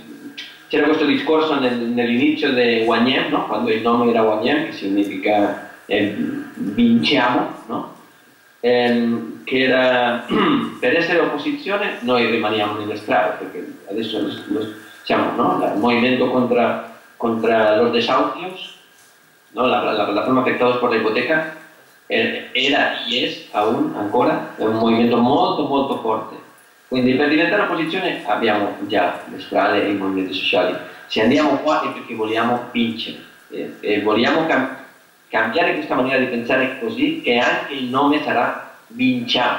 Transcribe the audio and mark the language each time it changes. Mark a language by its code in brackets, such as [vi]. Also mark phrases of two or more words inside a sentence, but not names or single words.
[it] C'era questo discorso nell'inizio di Wanyem, no? Quando il nome era Wanyem, che significa vinciamo, no? Che era per essere opposizione noi rimaniamo nelle strade, perché adesso siamo, no? Il movimento [es] contra los desahucios, ¿no? La plataforma afectados por la hipoteca era y es aún [it] ancora un movimento molto forte. Quindi per diventare opposizione abbiamo già le strade e i movimenti sociali. Se andiamo qua è perché vogliamo vincere e vogliamo cambiare questa maniera di pensare così che anche il nome sarà vinciamo.